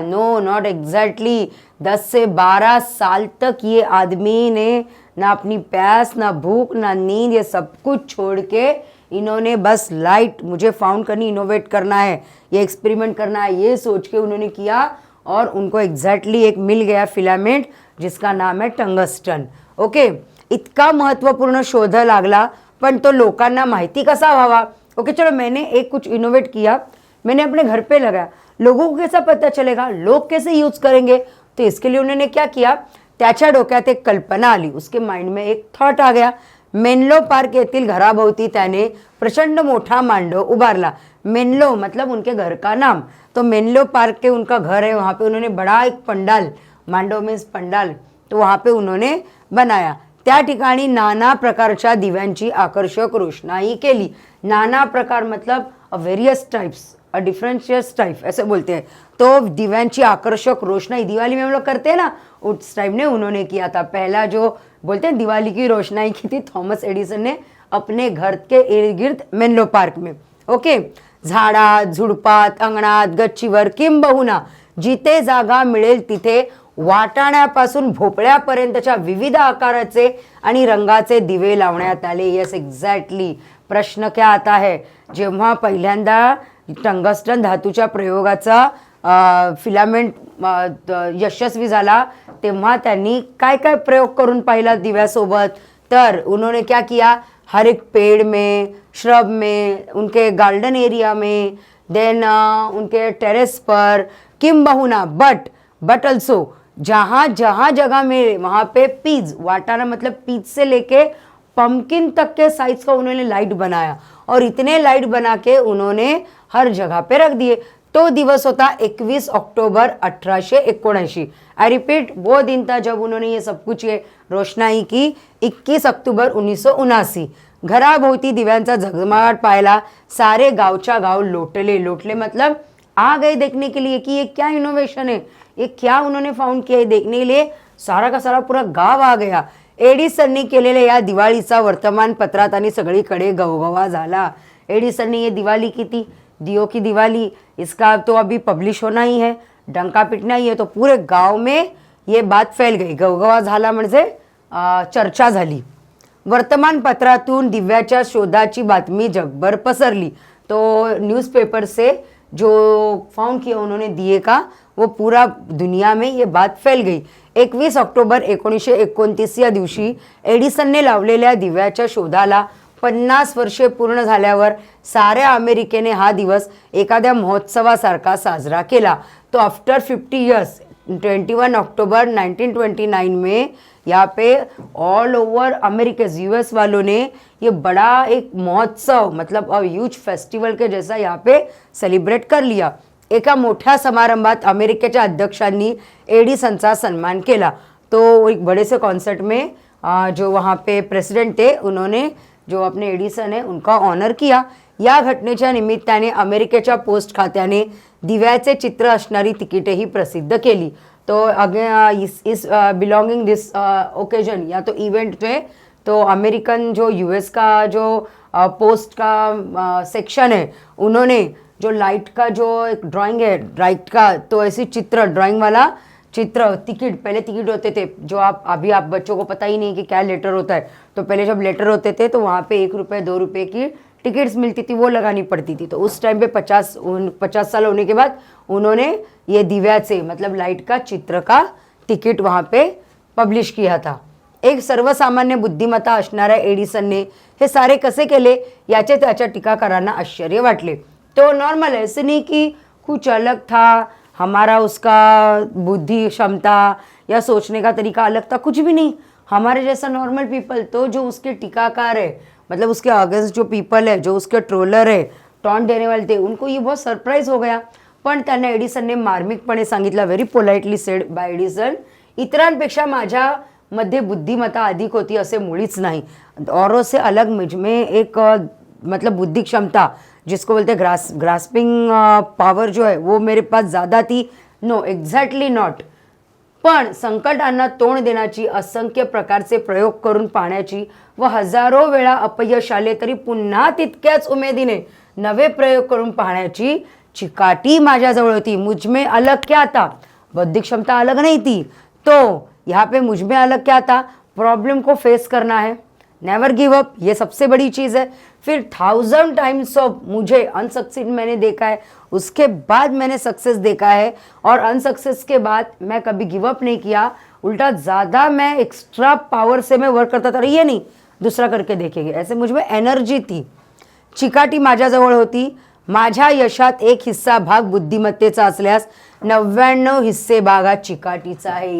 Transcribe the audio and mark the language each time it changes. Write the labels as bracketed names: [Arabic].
[English] No, not exactly. [Hindi] 10 से 12 साल तक ये आदमी ने ना अपनी प्यास, ना भूख, ना नींद, ये सब कुछ छोड़ के इन्होंने बस लाइट मुझे फाउंड करनी, इनोवेट करना है, ये एक्सपेरिमेंट करना है, ये सोच के उन्होंने किया और उनको एग्जैक्टली एक मिल गया फिलामेंट जिसका नाम है टंगस्टन. [Marathi] ओके, इतका महत्त्वपूर्ण शोध लागला, पण तो लोकांना माहिती कसा व्हावा. [Hindi] ओके, चलो मैंने एक कुछ इनोवेट किया, मैंने अपने घर पे लगाया, लोगों को कैसा पता चलेगा, लोग कैसे यूज करेंगे. तो इसके लिए उन्होंने क्या किया, [Marathi] त्याच्या डोक्यात एक कल्पना आली, [Hindi] उसके माइंड में एक थॉट आ गया. [Marathi] मेनलो पार्क येथील घराभोवती त्याने प्रचंड मोठा मांडव उभारला. [Hindi] मेनलो मतलब उनके घर का नाम. तो मेनलो पार्क के उनका घर है, वहाँ पे उन्होंने बड़ा एक पंडाल, मांडव में पंडाल, तो वहाँ पे उन्होंने बनाया. [Marathi] त्या ठिकाणी नाना प्रकारच्या दिव्यांची आकर्षक रोषणाई केली. [Hindi] नाना प्रकार मतलब [English] various types, [Hindi] डिफरेंशियस टाइप ऐसे बोलते हैं. तो दिव्यांची आकर्षक रोशनाई दिवाली में हम लोग करते हैं ना, उस टाइप ने उन्होंने किया था. पहला जो बोलते हैं दिवाली की रोशनाई की थी थॉमस एडिसन ने अपने घर के इर्द गिर्द मेनलो पार्क में. [Marathi] ओके, झाडात, झुडपात, अंगणात, गच्चीवर किंबहुना जिथे जागा मिळेल तिथे वाटाण्यापासून भोपळ्यापर्यंतच्या विविध आकाराचे आणि रंगाचे दिवे लावण्यात आले. [English] Yes exactly. [Hindi] प्रश्न क्या आता है, [Marathi] जेव्हा पहिल्यांदा टंगस्टन धातूच्या प्रयोगाचा फिलामेंट यशस्वी झाला तेव्हा त्यांनी काय काय प्रयोग करून पाहिला दिव्यासोबत. [Hindi] तर उन्होंने क्या किया, हर एक पेड़ में, श्रब में, उनके गार्डन एरिया में, देन उनके टेरेस पर, किंबहुना [English] but also [Hindi] जहाँ जहाँ जगह में वहाँ पे पीज, वाटाना मतलब पीज से लेके पम्पकिन तक के साइज का उन्होंने लाइट बनाया और इतने लाइट बना के उन्होंने हर जगह पे रख दिए. [Marathi] तो दिवस होता 21 अक्टूबर 1879. [English] I repeat, [Hindi] वो दिन था जब उन्होंने ये सब कुछ ये रोशनाई की. 21 अक्टूबर 1979. [Marathi] घराभोवती दिव्यांचा झगमगाट पाहायला सारे गावच्या गाव लोटले [Hindi] मतलब आ गए देखने के लिए कि ये क्या इनोवेशन है, ये क्या उन्होंने फाउंड किया है. देखने के लिए सारा का सारा पूरा गाव आ गया. [Marathi] एडिसननी केलेल्या या दिवाळीचा वर्तमानपत्रात आणि सगळीकडे गवगवा झाला. [Hindi] एडिसनने ये दिवाळी की थी, दियों की दिवाली, इसका तो अभी पब्लिश होना ही है, डंका पिटना ही है. तो पूरे गाव में ये बात फैल गई. [Marathi] गवगवा झाला म्हणजे चर्चा झाली. वर्तमानपत्रातून दिव्याच्या शोधाची बातमी जगभर पसरली. [Hindi] तो न्यूज़पेपर से जो फाउंड किया उन्होंने दिए का, वो पूरा दुनिया में ये बात फैल गई. [Marathi] 21 ऑक्टोबर 1929 या दिवशी एडिसनने लावलेल्या दिव्याच्या शोधाला 50 वर्षे पूर्ण झाल्यावर साऱ्या अमेरिकेने हा दिवस एखाद्या महोत्सवासारखा साजरा केला. [Hindi] तो आफ्टर 50 इयर्स 21 अक्टूबर 1929 में यहाँ पे ऑल ओवर अमेरिका यूएस वालों ने ये बड़ा एक महोत्सव, मतलब [English] a huge festival [Hindi] के जैसा यहाँ पे सेलिब्रेट कर लिया. [Marathi] एका मोठ्या समारंभात अमेरिकेच्या अध्यक्षांनी एडिसनचा सन्मान केला. [Hindi] तो एक बड़े से कॉन्सर्ट में जो वहाँ पे प्रेसिडेंट थे उन्होंने जो अपने एडिसन है उनका ऑनर किया. [Marathi] या घटनेच्या निमित्ताने अमेरिकेच्या पोस्ट खात्याने दिव्याचे चित्र असणारी तिकीटेही प्रसिद्ध केली. [Hindi] तो अगेन [English] is belonging this occasion [Hindi] या तो इवेंट में तो अमेरिकन जो यूएस का जो पोस्ट का सेक्शन है उन्होंने जो लाइट का जो एक ड्राइंग है लाइट का, तो ऐसी चित्र ड्राइंग वाला चित्र टिकट, पहले टिकट होते थे जो आप बच्चों को पता ही नहीं कि क्या लेटर होता है. तो पहले जब लेटर होते थे तो वहाँ पे 1 रुपये 2 रुपये की टिकट्स मिलती थी, वो लगानी पड़ती थी. तो उस टाइम पे 50 साल होने के बाद उन्होंने ये दिव्याचे मतलब लाइट का चित्र का तिकीट वहाँ पे पब्लिश किया था. [Marathi] एक सर्वसामान्य बुद्धिमत्ता असणाऱ्या एडिसनने हे सारे कसे केले याचे त्याच्या टीकाकारांना आश्चर्य वाटले. [Hindi] तो नॉर्मल है, ऐसे नहीं कि कुछ अलग था, हमारा उसका बुद्धि क्षमता या सोचने का तरीका अलग था, कुछ भी नहीं. हमारे जैसा नॉर्मल पीपल तो जो उसके टीकाकार है, मतलब उसके अगेंस्ट जो पीपल है, जो उसके ट्रोलर है, टॉन्ट देने वाले थे, उनको ये बहुत सरप्राईज हो गया. [Marathi] पण त्यांना एडिसनने मार्मिकपणे सांगितलं, [English] very politely said by Edison, [Marathi] इतरांपेक्षा माझ्यामध्ये बुद्धिमत्ता अधिक होती असे मुळीच नाही. [Hindi] औरों से अलग मुझमें एक मतलब बुद्धि क्षमता जिसको बोलते ग्रास्पिंग पावर जो है वो मेरे पास ज़्यादा थी. [English] No, exactly not. [Marathi] पण संकटांना तोंड देण्याची, असंख्य प्रकारचे प्रयोग करून पाहण्याची व हजारो वेळा अपयश आले तरी पुन्हा तितक्याच उमेदीने नवे प्रयोग करून पाहण्याची चिकाटी माझ्याजवळ होती. [Hindi] मुझमें अलग क्या था? बौद्धिक क्षमता अलग नहीं थी. तो यहाँ पे मुझमें अलग क्या था? प्रॉब्लम को फेस करना है, [English] never give up, [Hindi] ये सबसे बड़ी चीज़ है. फिर 1000 टाइम्स ऑफ मुझे अनसक्सेस मैंने देखा है, उसके बाद मैंने सक्सेस देखा है, और अनसक्सेस के बाद मैं कभी गिव अप नहीं किया, उल्टा ज़्यादा मैं एक्स्ट्रा पावर से मैं वर्क करता था. ये नहीं दूसरा करके देखेंगे, ऐसे मुझ में एनर्जी थी. [Marathi] चिकाटी माझ्याजवळ होती. माझ्या यशात एक हिस्सा भाग बुद्धिमत्तेचा असल्यास 99 हिस्से भाग हा चिकाटीचा आहे.